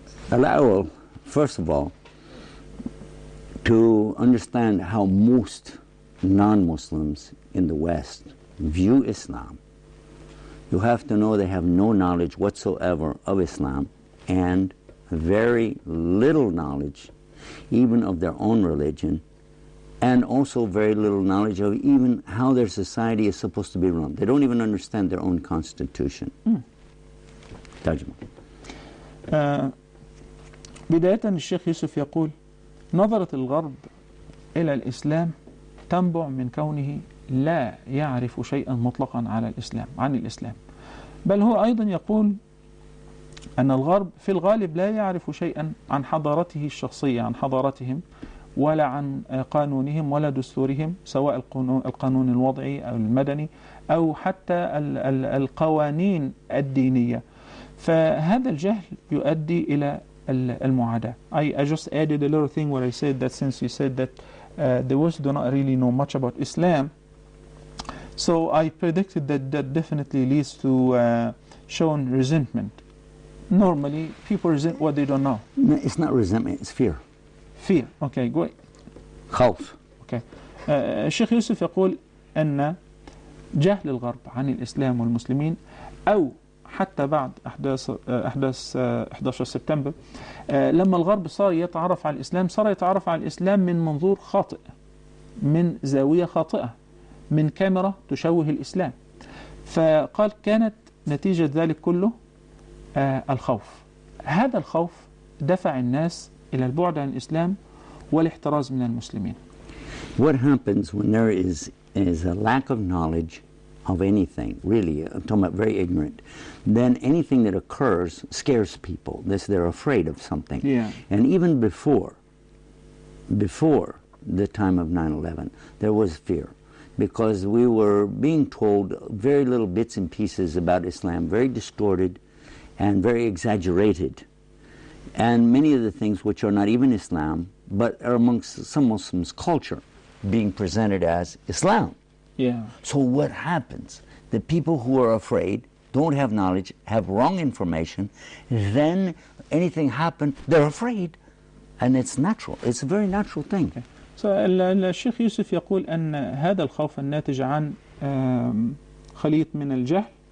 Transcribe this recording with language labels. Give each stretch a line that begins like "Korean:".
English: Allow, first of all, to understand how most non-Muslims in the West view Islam, you have to know they have no knowledge whatsoever of Islam and very little knowledge even of their own religion, and also very little knowledge of even how their society is supposed to be run. They don't even understand their own constitution.
Arabic: ترجمة. بداية الشيخ يوسف يقول نظرة الغرب إلى الإسلام تنبع من كونه لا يعرف شيئا مطلقا عن الإسلام، بل هو أيضا يقول أن الغرب في الغالب لا يعرف شيئا عن حضارته الشخصية، عن حضارتهم، ولا عن قانونهم ولا دستورهم، سواء القانون الوضعي أو المدني أو حتى القوانين الدينية. فهذا الجهل يؤدي إلى المعاداة.
English: I just added a little thing where I said that since you said that the West do not really know much about Islam, so I predicted that definitely leads to showing resentment. Normally people resent what they don't know. No, it's not resentment, it's fear. Fear. Okay, great.
Arabic: خوف.
English: Okay.
Arabic: الشيخ يوسف يقول أن جهل الغرب عن الإسلام والمسلمين، أو حتى بعد أحداث 11 سبتمبر، لما الغرب صار يتعرف على الإسلام، صار يتعرف على الإسلام من منظور خاطئ، من زاوية خاطئة، من كاميرا تشوه الإسلام. فقال كانت نتيجة ذلك كله الخوف. هذا الخوف دفع الناس إلى البعد عن الإسلام والاحتراز من المسلمين.
English: What happens when there is a lack of knowledge of anything, really, I'm talking about very ignorant, then anything that occurs scares people. They're afraid of something. Yeah. And even before the time of 9/11, there was fear, because we were being told very little bits and pieces about Islam, very distorted and very exaggerated. And many of the things which are not even Islam, but are amongst some Muslims' culture, being presented as Islam. Yeah. So what happens? The people who are afraid, don't have knowledge, have wrong information, then anything happens, they're afraid. And it's natural. It's a very natural thing. Okay.
Arabic: So, الشيخ يوسف يقول أن هذا الخوف الناتج عن خليط من الجهل